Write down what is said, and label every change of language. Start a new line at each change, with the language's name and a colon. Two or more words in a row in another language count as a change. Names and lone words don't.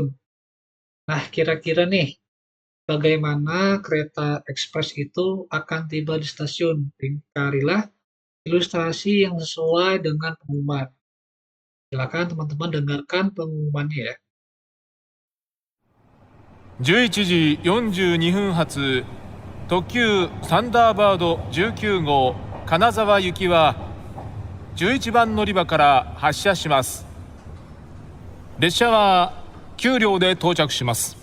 Indonesian: Nah, kira-kira nih, bagaimana kereta ekspres itu akan tiba di stasiun? Carilah ilustrasi yang sesuai dengan pengumuman. Silakan teman-teman dengarkan pengumumannya ya.
Japanese: 11 時42分発特急サンダーバード19号金沢行きは11番乗り場から発車します。列車は9両で到着します。